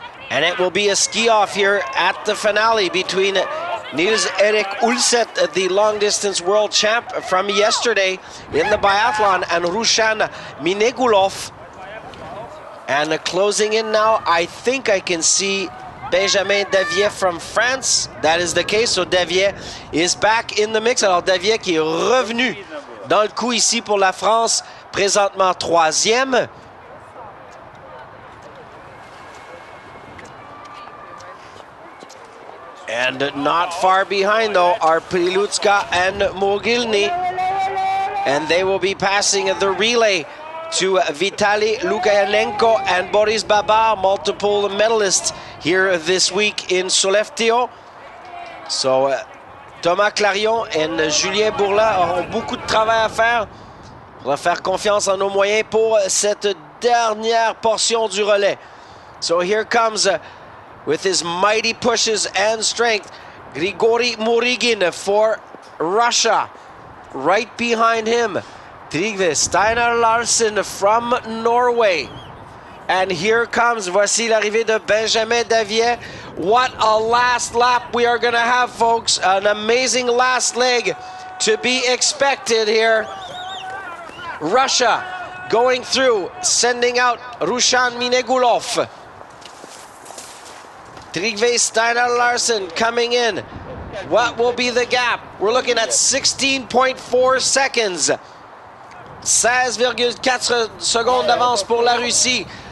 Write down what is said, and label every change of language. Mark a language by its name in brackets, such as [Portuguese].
[English] And it will be a ski-off here at the finale between Nils-Erik Ulset, the long-distance world champ from yesterday in the biathlon, and Rushan Minegulov. And closing in now, I think I can see Benjamin Davier from France. That is the case, so Davier is back in the mix. [French] Alors Davier qui est revenu dans le coup ici pour la France, présentement 3e. [English] And not far behind, though, are Prilutska and Mogilny. And they will be passing the relay to Vitaly Lukayanenko and Boris Babar, multiple medalists here this week in Sollefteå. So [French] Thomas Clarion and Julien Bourla auront beaucoup de travail à faire. Il faudra faire confiance en nos moyens pour cette dernière portion du relais. [English] So here comes with his mighty pushes and strength, Grigory Murygin for Russia. Right behind him, Trygve Steinar Larsen from Norway. And here comes, [French] voici l'arrivée de Benjamin Davier. [English] What a last lap we are going to have, folks. An amazing last leg to be expected here. Russia going through, sending out Rushan Minegulov. Trygve Steinar Larsen coming in. What will be the gap? We're looking at 16.4 seconds. [French] 16,4 secondes d'avance pour la Russie.